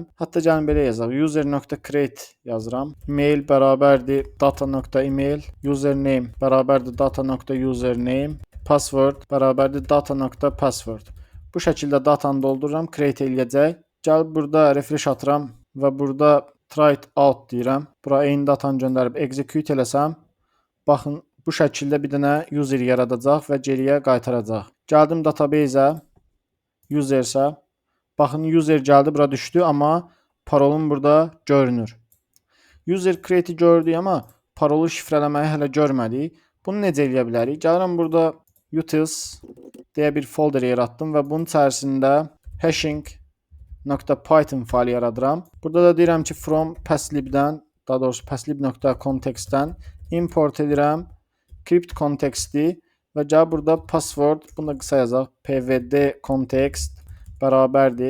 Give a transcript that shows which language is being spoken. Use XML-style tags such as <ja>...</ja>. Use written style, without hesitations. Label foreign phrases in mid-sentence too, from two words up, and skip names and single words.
<az>Hətta gəlin belə yazaq. User.create yazıram. Mail bərabərdir data.email. Username bərabərdir data.username. Password bərabərdir data.password. Bu şəkildə datanı doldururam. Create eləyəcək. Gəlib burada refresh atıram və burada</az> <en>try it out</en> <az>deyirəm. Bura eyni datanı göndərib execute eləsəm, baxın, bu şəkildə bir dənə user yaradacaq və geriyə qaytaracaq. Gəldim database-ə, user-sə. Baxın, user gəldi, bura düşdü, amma parolum burada görünür. User create-i gördük, amma parolu şifrələməyi hələ görmədik. Bunu necə eləyə bilərik? Gəlirəm burada utils deyə bir folder yaratdım və bunun içərisində hashing.python faylı yaradıram. Burada da deyirəm ki,</az> <en>from passlib-dən,</en> <az>daha doğrusu passlib.context-dən import edirəm</az> <en>crypt konteksti</en> <az>və gəlib burada password, bunu da qısa yazaq,</az> <en>pvd context</en> <az>bərabərdir.</az>